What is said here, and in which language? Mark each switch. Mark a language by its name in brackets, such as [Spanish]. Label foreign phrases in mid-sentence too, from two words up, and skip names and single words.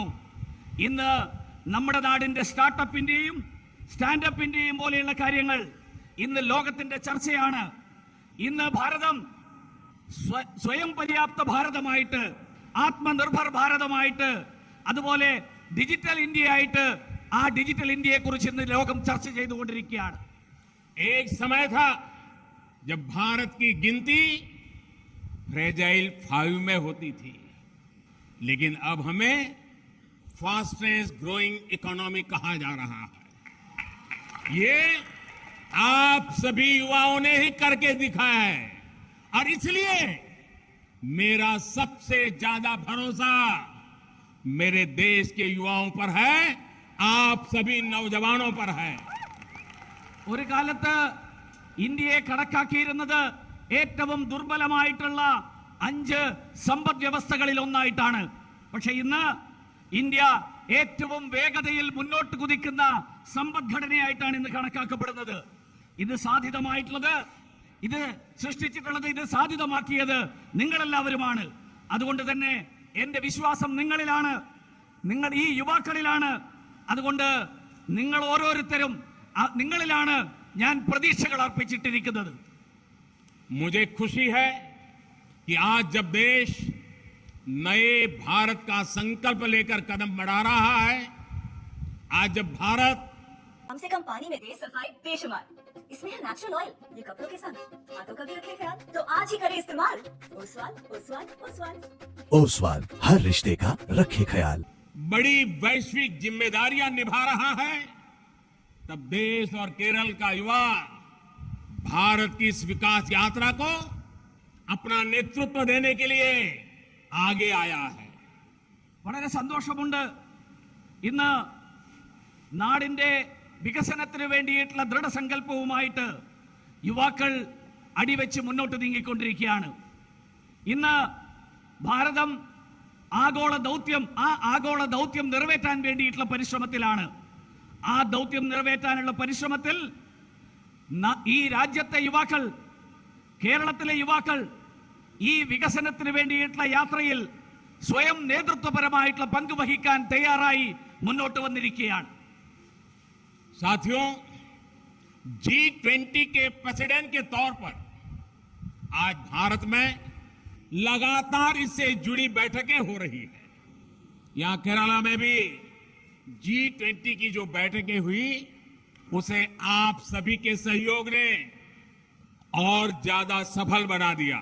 [Malayalam] ഇന്ന് നമ്മുടെ നാടിന്റെ സ്റ്റാർട്ടപ്പിന്റെയും സ്റ്റാൻഡപ്പിന്റെയും പോലെയുള്ള കാര്യങ്ങൾ ഇന്ന് ലോകത്തിന്റെ ചർച്ചയാണ്. ഇന്ന് ഭാരതം സ്വയം പര്യാപ്ത ഭാരതമായിട്ട്, ആത്മനിർഭർ ഭാരതമായിട്ട്, അതുപോലെ ഡിജിറ്റൽ ഇന്ത്യ ആയിട്ട് ആ ഡിജിറ്റൽ ഇന്ത്യയെ കുറിച്ച് ഇന്ന് ലോകം ചർച്ച ചെയ്തുകൊണ്ടിരിക്കുകയാണ്. [Hindi] एक समय था जब भारत की गिनती फ्रेजाइल 5 में होती थी, लेकिन अब हमें [English] fastest growing economy [Hindi] कहा जा रहा है। ये आप सभी युवाओं ने ही करके दिखाया है और इसलिए मेरा सबसे ज्यादा भरोसा मेरे देश के युवाओं पर है, आप सभी नौजवानों पर है। [Malayalam] ഒരു കാലത്ത് ഇന്ത്യയെ കണക്കാക്കിയിരുന്നത് ഏറ്റവും ദുർബലമായിട്ടുള്ള 5 സമ്പദ് വ്യവസ്ഥകളിൽ ഒന്നായിട്ടാണ്. പക്ഷെ ഇന്ന് ഇന്ത്യ ഏറ്റവും വേഗതയിൽ മുന്നോട്ട് കുതിക്കുന്ന സമ്പദ്ഘടനയായിട്ടാണ് ഇന്ന് കണക്കാക്കപ്പെടുന്നത്. ഇത് സാധ്യമായിട്ടുള്ളത്, ഇത് സൃഷ്ടിച്ചിട്ടുള്ളത്, ഇത് സാധ്യമാക്കിയത് നിങ്ങളെല്ലാവരുമാണ്. അതുകൊണ്ട് തന്നെ എന്റെ വിശ്വാസം നിങ്ങളിലാണ്, നിങ്ങൾ ഈ യുവാക്കളിലാണ്. അതുകൊണ്ട് നിങ്ങൾ ഓരോരുത്തരും നിങ്ങളിലാണ് ഞാൻ പ്രതീക്ഷകൾ അർപ്പിച്ചിട്ടിരിക്കുന്നത്. [Hindi] मुझे खुशी है कि आज जब देश नए भारत का संकल्प लेकर कदम बढ़ा रहा है, आज जब भारत कम से कम पानी में दे सफाई बेशुमार, इसमें है [English] natural oil, [Hindi] ये कपड़ों के संग हाथों का भी रखे ख्याल, तो आज ही करें इस्तेमाल ओसवाल ओसवाल ओसवाल। ओसवाल हर रिश्ते का रखे ख्याल। बड़ी वैश्विक जिम्मेदारियां निभा रहा है, तब देश और केरल का युवा भारत की इस विकास यात्रा को अपना नेतृत्व देने के लिए आगे आया है. [Malayalam] വളരെ സന്തോഷമുണ്ട്. ഇന്ന് നാടിന്റെ വികസനത്തിന് വേണ്ടിയിട്ടുള്ള ദൃഢസങ്കല്പവുമായിട്ട് യുവാക്കൾ അടിവെച്ച് മുന്നോട്ട് നീങ്ങിക്കൊണ്ടിരിക്കുകയാണ്. ഇന്ന് ഭാരതം ആഗോള ദൗത്യം നിറവേറ്റാൻ വേണ്ടിയിട്ടുള്ള പരിശ്രമത്തിലാണ്. ആ ദൗത്യം നിറവേറ്റാനുള്ള പരിശ്രമത്തിൽ ഈ രാജ്യത്തെ യുവാക്കൾ, കേരളത്തിലെ യുവാക്കൾ ഈ വികസനത്തിന് വേണ്ടിയിട്ടുള്ള യാത്രയിൽ സ്വയം നേതൃത്വപരമായിട്ടുള്ള പങ്ക് വഹിക്കാൻ തയ്യാറായി മുന്നോട്ട് വന്നിരിക്കുകയാണ്. [Hindi] साथियों, G20 के प्रेसिडेंट के तौर पर आज भारत में लगातार इससे जुड़ी बैठकें हो रही है. यहां केरला में भी G20 की जो बैठकें हुई उसे आप सभी के सहयोग ने और ज्यादा सफल बना दिया.